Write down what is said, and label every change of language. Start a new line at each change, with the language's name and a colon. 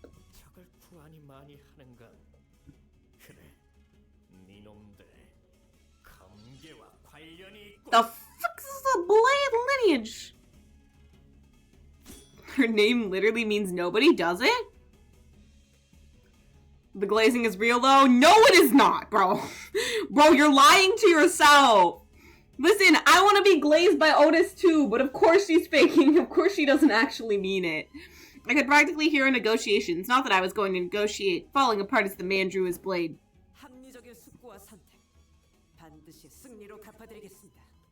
Korean: 적을 구하니 많이 하는 건 그래. 니놈들 검계와 관련이 있고.
English: The fuck is the Blade lineage? Her name literally means nobody, does it? The glazing is real though? No, it is not, bro. Bro, you're lying to yourself. Listen, I want to be glazed by Otis too, but of course she's faking. Of course she doesn't actually mean it. I could practically hear her negotiations. Not that I was going to negotiate. Falling apart as the man drew his blade.
Korean: 합리적인 숙고와 선택. 반드시 승리로 갚아드리겠습니다.